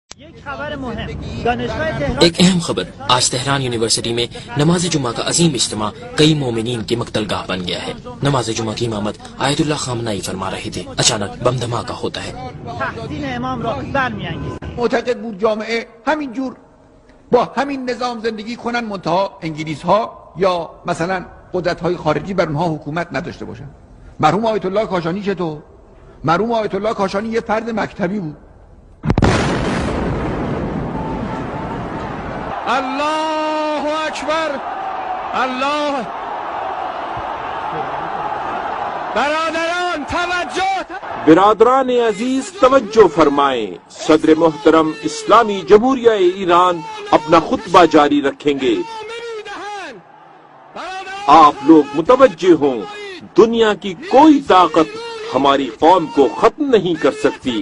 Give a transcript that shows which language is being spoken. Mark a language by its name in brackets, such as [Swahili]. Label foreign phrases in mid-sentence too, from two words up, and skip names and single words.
[Urdu] ایک اہم خبر، آج تہران یونیورسٹی میں نماز جمعہ کا عظیم اجتماع کئی مومنین کی مقتل گاہ بن گیا ہے. نماز جمعہ کی امامت آیت اللہ خامنہ ای فرما رہے تھے، اچانک بم دھماکہ ہوتا ہے. [Persian] معتقد بود جامعه همینجور با همین نظام زندگی کنن، منتها انگلیس ها یا مثلا قدرت های خارجی بر اونها حکومت نداشته باشن. مرحوم آیت الله کاشانی چطور؟ مرحوم آیت الله کاشانی یه فرد مکتبی بود. الله اکبر، الله. برادران توجه، [Urdu] برادران عزیز توجہ فرمائیں، صدر محترم اسلامی جمہوریہ ایران اپنا خطبہ جاری رکھیں گے. آپ لوگ متوجہ ہوں، دنیا کی کوئی طاقت ہماری قوم کو ختم نہیں کر سکتی.